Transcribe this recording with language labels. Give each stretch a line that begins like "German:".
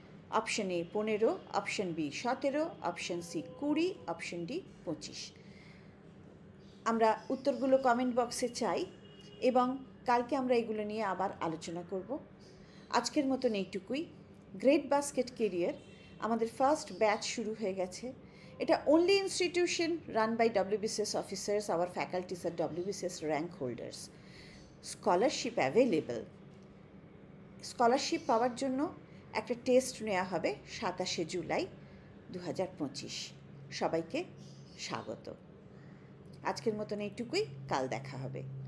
Bangla: Option A 15, option B 17, option C 20, option D 25। আমরা উত্তরগুলো comment বক্সে চাই এবং কালকে আমরা এগুলো নিয়ে আবার আলোচনা করব। আজকের মতন এইটুকুই। গ্রেট বাস্কেট কেরিয়ার আমাদের ফার্স্ট ব্যাচ শুরু হয়ে গেছে। এটা
English: only institution run by WBCS officers, our faculties are WBCS rank holders. Scholarship available.
Bangla: Scholarship পাওয়ার জন্য একটা টেস্ট নেওয়া হবে 27শে জুলাই 2025। সবাইকে স্বাগত। আজকের মতন এইটুকুই, কাল দেখা হবে।